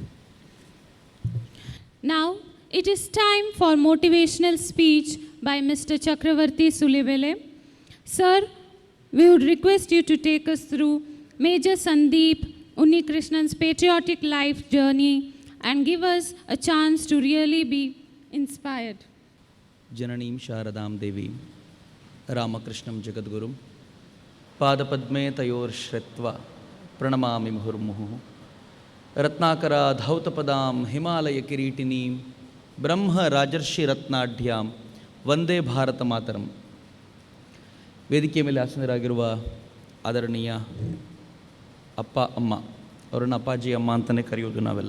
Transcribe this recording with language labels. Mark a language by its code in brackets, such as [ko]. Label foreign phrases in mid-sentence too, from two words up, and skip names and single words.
[en] Now, it is time for motivational speech by Mr. Chakravarti Sulibele. Sir, we would request you to take us through Major Sandeep Unnikrishnan's patriotic life journey and give us a chance to really be inspired. [sa] ಜನನೀಂ ಶಾರದಾಂ ದೇವೀಂ ರಾಮಕೃಷ್ಣಂ ಜಗದ್ಗುರುಂ ಪಾದಪದ್ಮೇ ತಯೋರ್ಶ್ರಿತ್ವ ಪ್ರಣಮಾಮಿ ಮುಹುರ್ಮುಹುಃ ರತ್ನಾಕರ ಧೌತಪದಾಂ ಹಿಮಾಲಯ ಕಿರೀಟಿನೀಂ ಬ್ರಹ್ಮ ರಾಜರ್ಷಿ ರತ್ನಾಢ್ಯಾಂ ವಂದೇ ಭಾರತ ಮಾತರಂ. [kn] ವೇದಿಕೆಯ ಮೇಲೆ ಆಸನರಾಗಿರುವ ಆದರಣೀಯ ಅಪ್ಪ ಅಮ್ಮ, ಅವರನ್ನು ಅಪ್ಪಾಜಿ ಅಮ್ಮ ಅಂತಲೇ ಕರೆಯೋದು ನಾವೆಲ್ಲ.